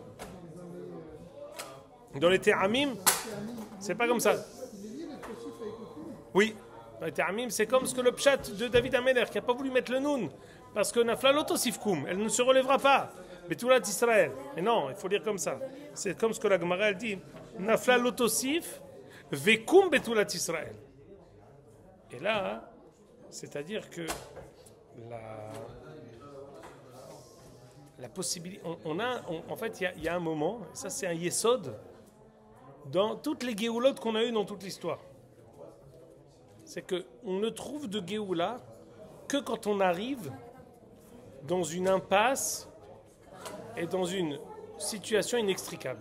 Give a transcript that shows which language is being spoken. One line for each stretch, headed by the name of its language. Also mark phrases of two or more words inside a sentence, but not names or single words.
French: Dans les Te'amim, c'est pas comme ça. Oui, dans les Te'amim, c'est comme ce que le pshat de David Amelech qui n'a pas voulu mettre le Nun. Parce que
Hebrew: נפלה לא תוסיף קום,
French: elle ne se relèvera pas.
Hebrew: בתולת ישראל.
French: Mais non, il faut dire comme ça. C'est comme ce que la Gemara elle dit.
Hebrew: נפלה לא תוסיף וקום בתולת ישראל.
French: Et là, c'est-à-dire que la possibilité, en fait, il y a un moment, ça c'est un yesod, dans toutes les géoulotes qu'on a eues dans toute l'histoire. C'est qu'on ne trouve de géoula que quand on arrive dans une impasse et dans une situation inextricable.